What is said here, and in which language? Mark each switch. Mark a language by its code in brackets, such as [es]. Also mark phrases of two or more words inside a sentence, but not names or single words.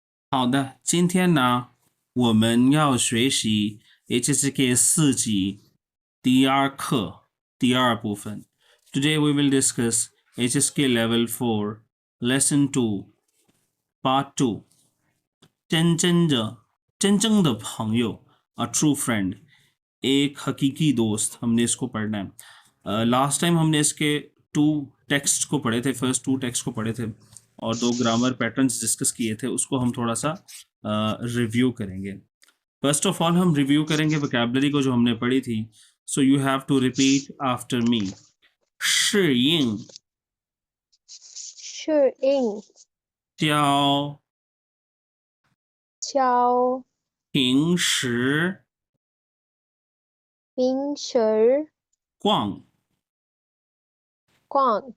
[zh] 好的，今天呢，我们要学习 HSK 4级第二课第二部分。 [en] Today we will discuss HSK Level 4 Lesson 2 Part 2 [zh] 真正的朋友 [en] A True Friend [hi] एक हकीकी दोस्त हमने इसको पढ़ना है। [en] last time [hi] हमने इसके [en] two text [hi] को पढ़े थे, [en] first two text [hi] को पढ़े थे और दो [en] grammar patterns discuss [hi] किए थे, उसको हम थोड़ा सा रिव्यू करेंगे। [en] first of all [hi] हम रिव्यू करेंगे वोकैबुलरी को जो हमने पढ़ी थी। [en] So you have to repeat after me. [zh] 适应适应交交平时平时逛逛